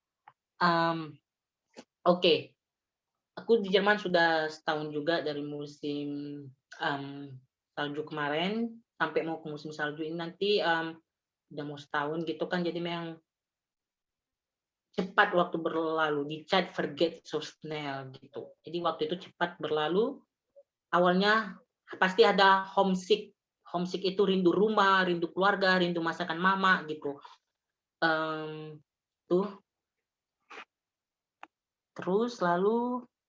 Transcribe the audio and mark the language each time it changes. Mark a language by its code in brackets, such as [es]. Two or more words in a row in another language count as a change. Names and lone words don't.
[id] Oke. Aku di Jerman sudah setahun juga dari musim salju kemarin sampai mau ke musim salju ini nanti udah mau setahun gitu kan, jadi memang cepat waktu berlalu, [de] die Zeit vergeht so schnell gitu. [id] Jadi waktu itu cepat berlalu. Awalnya pasti ada homesick. Homesick itu rindu rumah, rindu keluarga, rindu masakan mama gitu. Tuh. Terus lalu